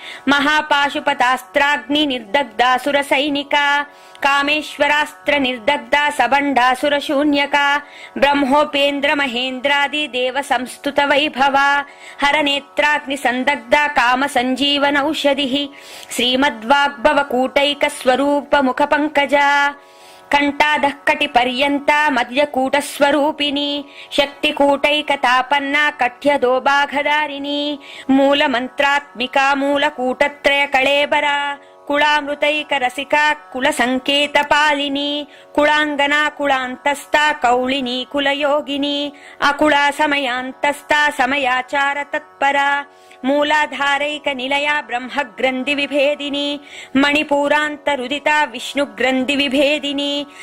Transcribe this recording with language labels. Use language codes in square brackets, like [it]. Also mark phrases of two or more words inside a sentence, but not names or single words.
[sa] महापाशुपतास्त्राग्नि निर्दग्धासुर सैनिका कामेश्वरास्त्र निर्दग्धा सबण्डासुर शून्यका ब्रह्मोपेन्द्र महेन्द्रादि देव संस्तुत वैभवा हरनेत्राग्नि संदग्धा काम संजीवनौषधिः श्रीमद्वाग्भव कूटैक स्वरूप मुख पंकजा కంఠాదః కటిపర్యంతా మధ్యకూటస్వరూపిణి శక్తికూటైకతాపన్నా కఠ్యదో బాఘదారిణి మూలమంత్రాత్మికా మూలకూటత్రయ కళేబరా కుళామృతైకరసికా కులసంకేతపాలిని కుళాంగనా కుళాంతస్థా కౌళిని కులయోగిని అకుళా సమయాంతస్థా సమయాచార తత్పరా మూలాధారైక నిలయా బ్రహ్మగ్రంథి విభేదిని మణిపూరాంతరుదితా విష్ణుగ్రంథి విభేదిని